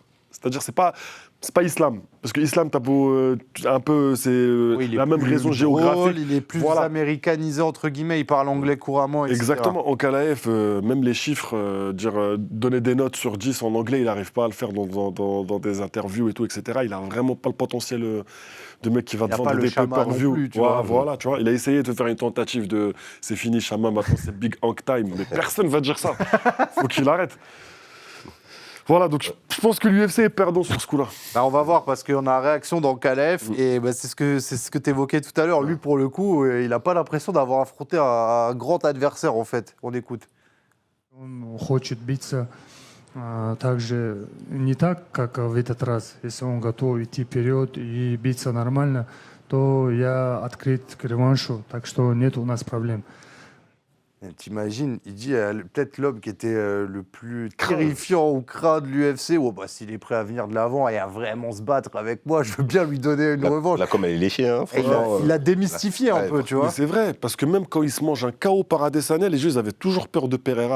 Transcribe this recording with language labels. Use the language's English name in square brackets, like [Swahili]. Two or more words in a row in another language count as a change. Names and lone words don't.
[French] C'est-à-dire, c'est pas Islam. Parce que Islam, t'as beau, un peu, c'est la même raison géographique. Il est plus américanisé, entre guillemets, il parle anglais couramment, etc. Exactement. Ankalaev, même les chiffres, donner des notes sur 10 en anglais, il n'arrive pas à le faire dans des interviews et tout, etc. Il n'a vraiment pas le potentiel de mec qui va te vendre des pay-per-view. Voilà, tu vois. Il a essayé de faire une tentative de c'est fini, Chama, maintenant c'est [English] Big Hank Time. [French] Mais personne ne va dire ça. Faut qu'il arrête. Voilà, donc je pense que l'UFC est perdant sur ce coup-là. Bah, on va voir, parce qu'on a réaction d'Ankalaev, et bah, c'est ce que tu évoquais tout à l'heure. Lui, pour le coup, il n'a pas l'impression d'avoir affronté un grand adversaire, en fait. On écoute. [Russian] Он хочет биться также не так, как в этот раз. Если он готов идти вперед и биться нормально, то я открыт к реваншу, так что нет у нас проблем. [French] T'imagines, il dit peut-être l'homme qui était le plus terrifiant au crâne de l'UFC, s'il est prêt à venir de l'avant et à vraiment se battre avec moi, je veux bien lui donner une revanche. Là, comme elle est léchée, hein, franchement. Il l'a démystifié un peu, tu vois. Mais c'est vrai, parce que même quand il se mange un KO par Adesanya, les gens avaient toujours peur de Pereira.